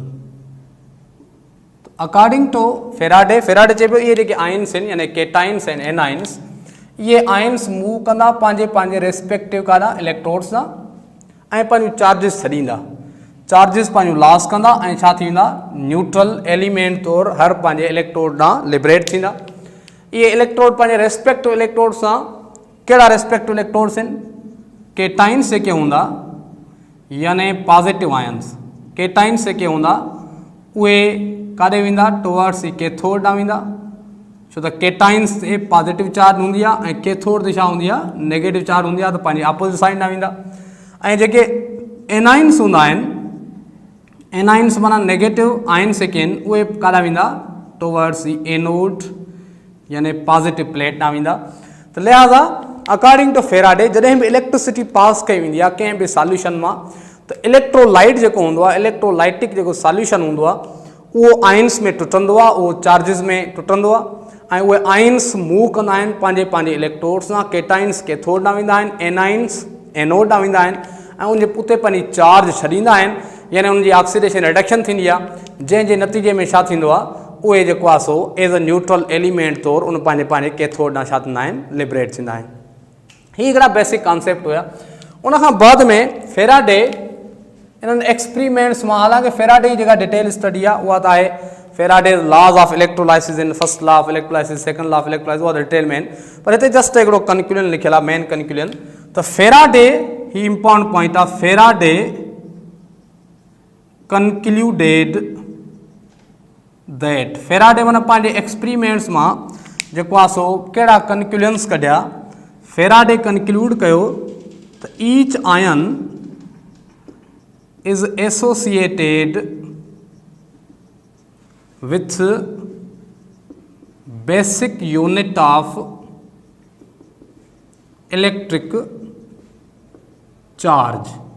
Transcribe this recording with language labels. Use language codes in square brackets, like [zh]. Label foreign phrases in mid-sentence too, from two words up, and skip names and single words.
[en] according to [sd] फेराडे चइबो ये जेके आयन्स आहिनि यानी केटाइन्स आहिनि एन आयन्स, ये आयन्स मूव कंदा पंहिंजे रेस्पेक्टिव काॾा इलेक्ट्रोड्स सां ऐं पंहिंजूं चार्जिस छॾींदा, चार्जिस पंहिंजूं लॉस कंदा ऐं छा थी वेंदा [en] neutral element [sd] तौरु हर पंहिंजे इलेक्ट्रोड ॾांहुं लिबरेट थींदा। इहे इलेक्ट्रोड पंहिंजे [en] respective electrode [sd] सां कहिड़ा [en] respective electrodes [sd] आहिनि केटाइन्स जेके हूंदा यानी [en] positive ions, [sd] केटाइन्स जेके हूंदा उहे काॾे वेंदा [en] towards cathode [sd] ॾांहुं वेंदा, छो त केटाइन्स ते [en] positive charge [sd] हूंदी आहे ऐं कैथोड ते छा हूंदी आहे [en] negative charge [sd] हूंदी आहे, त पंहिंजी [en] opposite side [sd] ॾांहुं वेंदा। ऐं जेके एनाइन्स हूंदा आहिनि, एनाइन्स माना [en] negative ions [sd] जेके आहिनि उहे काॾा वेंदा [en] towards anode [sd] यानी [en] positive plate [sd] ॾांहुं वेंदा। त लिहाज़ा [en] according to [sd] फेराडे जॾहिं बि इलेक्ट्रिसिटी पास कई वेंदी आहे कंहिं बि सॉल्यूशन मां त इलेक्ट्रोलाइट जेको हूंदो आहे इलेक्ट्रोलाइटिक जेको सॉल्यूशन हूंदो आहे उहो आयन्स में टुटंदो आहे, उहो चार्जिस में टुटंदो आहे ऐं उहे आयन्स मूव कंदा आहिनि पंहिंजे इलेक्ट्रोड्स सां। केटाइन्स कैथोड ॾांहुं वेंदा आहिनि, एनाइन्स एनोड ॾांहुं वेंदा आहिनि ऐं उनजे पुठिते पंहिंजी चार्ज छॾींदा आहिनि, यानी उनजी [en] oxidation reduction [sd] थींदी आहे, जंहिंजे नतीजे में छा थींदो आहे उहे जेको आहे सो [en] as a neutral element [sd] तौरु उन पंहिंजे कैथोड ॾांहुं छा थींदा आहिनि लिबरेट थींदा आहिनि। ही हिकिड़ा [en] basic concept [sd] हुया। उन खां बाद में फेराडे इन्हनि एक्सपेरिमेंट्स में, हालांकि फेराडे जी [en] detail study [sd] आहे उहा त आहे फेराडे [en] laws of electrolysis in first law of electrolysis, second law of electrolysis, [sd] उहा डिटेल में आहिनि, पर हिते जस्ट हिकिड़ो कंक्लूजन लिखियल आहे, [en] main conclusion. [sd] त फेराडे ही [en] important point [sd] आहे, फेराडे [en] concluded that, [sd] फेराडे माना पंहिंजे एक्सपेरिमेंट्स में जेको आहे सो कहिड़ा कंक्लूजन्स कढिया, फेराडे कंक्लूड कयो त [en] each ion is associated with basic unit of electric charge,